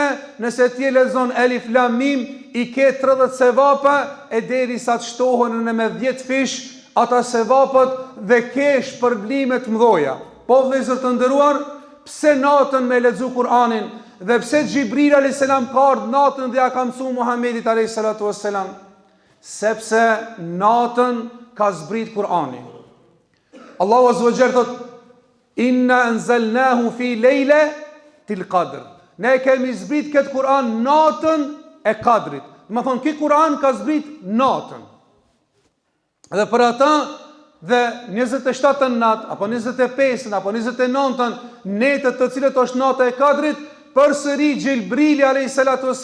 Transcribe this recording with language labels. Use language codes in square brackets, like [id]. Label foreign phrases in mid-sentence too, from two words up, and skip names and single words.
[sq] Nëse ti lexon [ar] ألف لام ميم, [sq] i ke 30 sevape, e derisa të shtohen në me 10 fish ata sevapët, dhe ke shpërblimet mëdha. Po vëllezër të nderuar, pse natën me lexu Kur'anin, dhe pse Xhibril [ar] عليه السلام [sq] ka ardhur natën dhe ja ka mësuar Muhamedit [ar] عليه الصلاة والسلام? [sq] sepse natën ka zbrit Kur'ani. Allahu [ar] عز وجل [sq] thot: [ar] "إنا أنزلناه في ليلة القدر." [sq] Ne kemi zbrit këtë Kur'an natën e Kadrit. Më thonë, ky Kur'an ka zbrit natën. Dhe për ata dhe 27 natë, apo 25 apo 29 netët të cilët është nata e Kadrit, përsëri Gjibrili a.s.